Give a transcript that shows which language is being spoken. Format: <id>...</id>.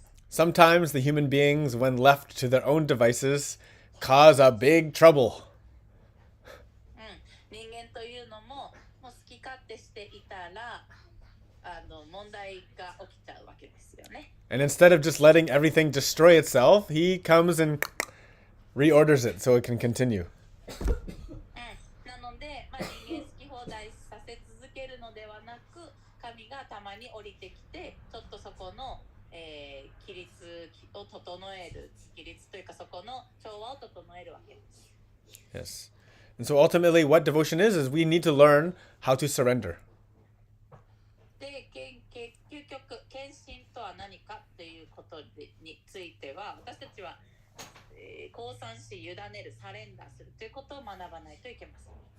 <en>Sometimes the human beings, when left to their own devices, cause a big trouble.</en> <ja>人間というのも好き勝手していたら問題が起きちゃうわけですよね。</ja> <en>And instead of just letting everything destroy itself, he comes and reorders it so it can continue.</en> <ja>なので、人間好き放題させ続けるのではなく、神がたまに降りてきて、ちょっとそこの、規律を整える、規律というかそこの調和を整えるわけです。</ja> <en>Yes. And so ultimately what devotion is we need to learn how to surrender.</en> <ja>で、究極、献身とは何かということことについては、私たちは、降参し、委ねる、サレンダーするということを学ばないといけません。</ja>